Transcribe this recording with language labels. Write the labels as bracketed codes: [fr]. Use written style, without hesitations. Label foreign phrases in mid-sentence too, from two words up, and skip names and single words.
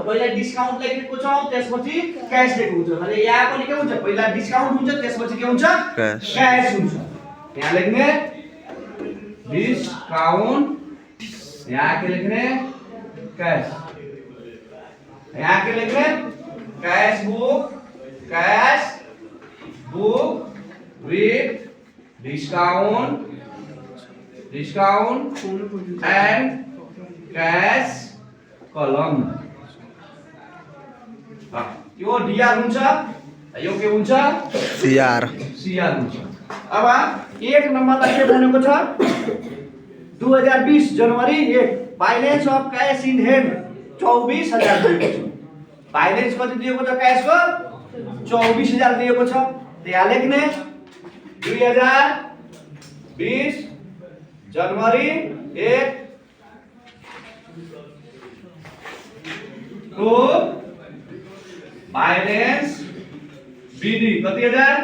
[ne] पहिला डिस्काउन्ट लेखेको छौं, त्यसपछि क्याश लेखेको छ भने यहाँ पनि के हुन्छ? पहिला डिस्काउन्ट हुन्छ, त्यसपछि के हुन्छ? क्याश हुन्छ। यहाँ लेख्ने डिस्काउन्ट, यहाँ के लेख्ने? कैश। यहाँ के लेख्ने? [en] cash book with discount and cash column. [ne] यो डीआर हुन्छ, यो के हुन्छ? सीआर हुन्छ। अब 1 नम्बरलाई के भनेको छ? 2020 जनवरी 1 [en] balance of cash in hand [ne] 24,000 दिएको छ। बैलेंस कति दिएको छ? कैश को 24,000 दिएको छ। यहाँ लेख्ने 2020 जनवरी 1 को बैलेंस विधि कति हजार?